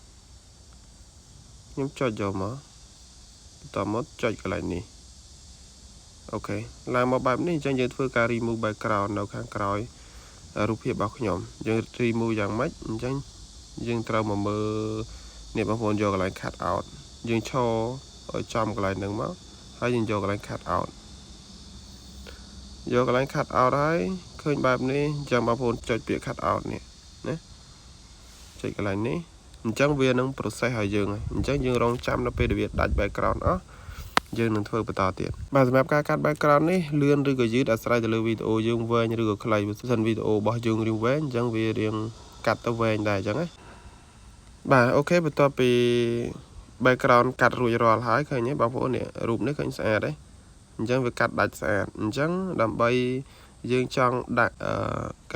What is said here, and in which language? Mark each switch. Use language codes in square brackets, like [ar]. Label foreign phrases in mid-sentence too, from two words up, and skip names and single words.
[km] ខ្ញុំចុចយកមកបន្តមកចុចកន្លែងនេះអូខេឡើងមកបែបនេះអញ្ចឹងយើងធ្វើការ [en] remove background [km] នៅខាងក្រោយរូបភាពរបស់ខ្ញុំយើង remove យ៉ាងម៉េចអញ្ចឹងយើងត្រូវមកមើលនេះបងប្អូនយកកន្លែង [en] cut out [km] យើងឈរឲ្យចំកន្លែងហ្នឹងមកហើយយើងយកកន្លែង [en] cut out [km] យកកន្លែង [en] cut out [km] ហើយឃើញបែបនេះអញ្ចឹងបងប្អូនចុចពាក្យ [en] cut out [km] នេះណាចុចកន្លែងនេះអញ្ចឹងវានឹង process ឲ្យយើងហើយអញ្ចឹងយើងរងចាំដល់ពេលដែលវាដាច់ background អស់យើងនឹងធ្វើបន្តទៀតបាទសម្រាប់ការកាត់ background នេះលឿនឬក៏យឺតអាស្រ័យទៅលើវីដេអូយើងវែងឬក៏ខ្លីបើសិន វីដេអូរបស់យើងរៀងវែងអញ្ចឹងវារៀងកាត់ទៅវែងដែរអញ្ចឹងណាបាទអូខេបន្ទាប់ពី background កាត់រួចរាល់ហើយឃើញទេបងប្អូននេះរូបនេះឃើញស្អាតទេអញ្ចឹងវាកាត់ដាច់ស្អាតអញ្ចឹងដើម្បីយើងចង់ដាក់ក